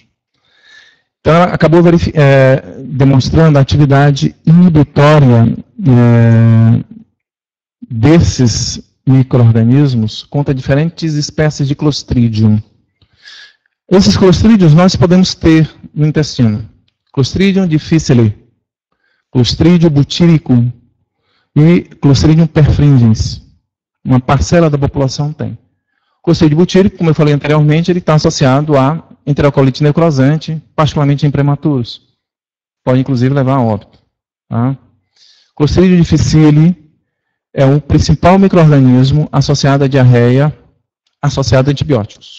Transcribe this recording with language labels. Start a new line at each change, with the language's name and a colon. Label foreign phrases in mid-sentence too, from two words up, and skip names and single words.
Portuguese: Então, ela acabou demonstrando a atividade inibitória desses micro-organismos contra diferentes espécies de Clostridium. Esses Clostridiums nós podemos ter no intestino. Clostridium difficile, Clostridium butyricum e Clostridium perfringens. Uma parcela da população tem. O Clostridium butírico, como eu falei anteriormente, ele está associado a enterocolite necrosante, particularmente em prematuros. Pode, inclusive, levar a óbito. Tá? Clostridium difficile é o principal micro-organismo associado à diarreia, associado a antibióticos.